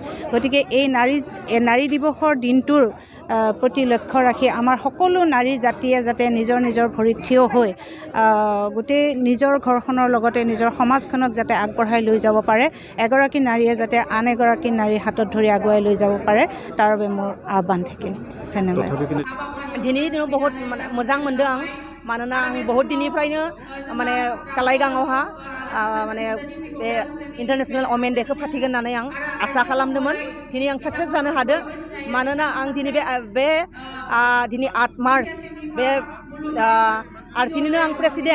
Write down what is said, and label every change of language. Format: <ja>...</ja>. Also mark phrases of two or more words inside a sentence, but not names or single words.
<as>গতিকে এই নাৰী দিৱসৰ দিনটোৰ প্ৰতি লক্ষ্য ৰাখি আমাৰ সকলো নাৰী জাতিয়ে যাতে নিজৰ নিজৰ ভৰিত থিয় হৈ গোটেই নিজৰ ঘৰখনৰ লগতে নিজৰ সমাজখনক যাতে আগবঢ়াই লৈ যাব পাৰে, এগৰাকী নাৰীয়ে যাতে আন এগৰাকী নাৰীৰ হাতত ধৰি আগুৱাই লৈ যাব পাৰে, তাৰ বাবে মোৰ আহ্বান থাকিল। ধন্যবাদ।</as> <brx>दिनैनि दिनाव बहुत मोजां मोनदों आं, मानोना आं बहुत दिननिफ्रायनो माने कालाइगांआवहा माने बे</brx> <en>international women</en> <brx>डेखौ फाथिगोन होननानै आं आसा खालामदोंमोन। दिनै आं साक्सेस जानो हादों, मानोना आं दिनै दिनै 8 मार्च बे आरसिनिनो आं प्रेसिडेन्ट।</brx>